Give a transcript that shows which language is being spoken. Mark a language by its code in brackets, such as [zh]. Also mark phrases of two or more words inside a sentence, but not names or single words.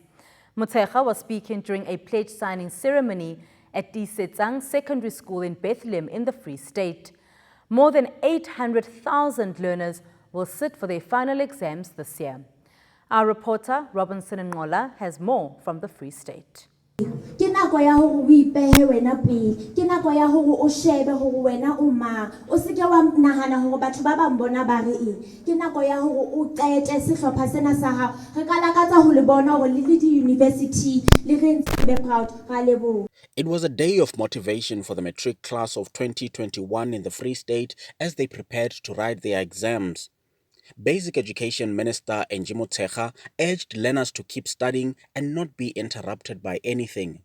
[en] Motshekga was speaking during a pledge signing ceremony at Disetsang Secondary School in Bethlehem in the Free State. More than 800,000 learners will sit for their final exams this year. Our reporter Robinson Ngola has more from the Free State. [st] Ke nako ya hore o ipehe wena pele ke nako ya hore o shebe hore wena o mang o se ke wa nahana hore batho ba bang bona ba re eng ke nako ya hore o qete sehlopha sena sa hao re ka lakatsa ho le bona hore le di university le re ntse [en] be proud [st] ga lebo. [en] It was a day of motivation for the matric class of 2021 in the Free State as they prepared to write their exams. Basic Education Minister Angie Motshekga urged learners to keep studying and not be interrupted by anything.